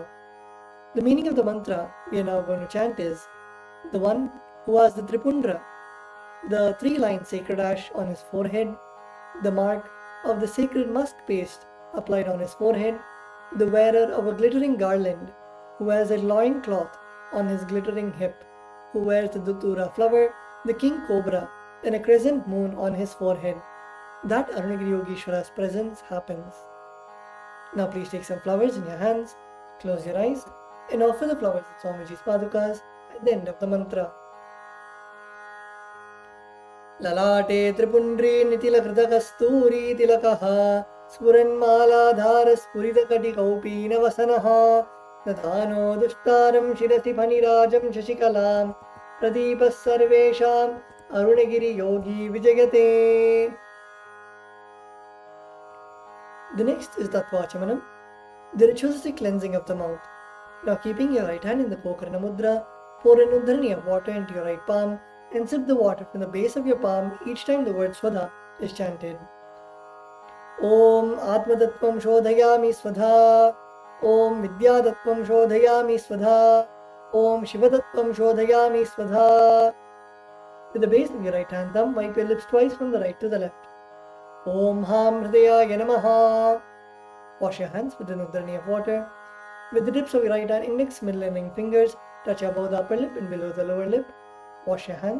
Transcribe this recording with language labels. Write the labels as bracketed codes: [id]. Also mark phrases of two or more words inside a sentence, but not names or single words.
[en] The meaning of the mantra we are now going to chant is, the one who has the Tripundra, the three-line sacred ash on his forehead, the mark of the sacred musk paste applied on his forehead, the wearer of a glittering garland, who wears a loin cloth on his glittering hip, who wears the Datura flower, the king cobra, and a crescent moon on his forehead. That Arunagiri Yogeshwara's presence happens. Now please take some flowers in your hands, close your eyes, and offer the flowers at Swamiji's Padukas at the end of the mantra. [sa] ललाटे त्रिपुण्ड्री Nitilakೃತ ಕಸ್ತೂರಿ ತಿಲಕಃ ಸ್ಫುರನ್ಮಾಲಾಧಾರ ಸ್ಫುರಿತ ಕಟಿಕೌಪಿ ನವಸನಃ ದಧಾನೋ ದುಷ್ಟಾರಂ ಶಿರಸಿ ಫಣಿರಾಜಂ ಶಶಿಕಲಾಂ ಪ್ರದೀಪಃ ಸರ್ವೇಷಾಂ ಅರುಣಗಿರಿ ಯೋಗಿ ವಿಜಯತೆ. [en] The next is Tatwa Chamanam, the ritualistic cleansing of the mouth. Now keeping your right hand in the Pokarna Mudra, pour an udharani of water into your right palm and sip the water from the base of your palm each time the word Swadha is chanted. [sa] ॐ आत्मतत्त्वं शोधयामि स्वधा. ॐ विद्यातत्त्वं शोधयामि स्वधा. ॐ शिवतत्त्वं शोधयामि स्वधा. [en] With the base of your right hand thumb, wipe your lips twice from the right to the left. [sa] ॐ हं हृदयाय नमः. [en] Wash your hands with an uddarani of water. With the tips of your right hand index, middle and ring fingers, touch above the upper lip and below the lower lip. Wash your hands.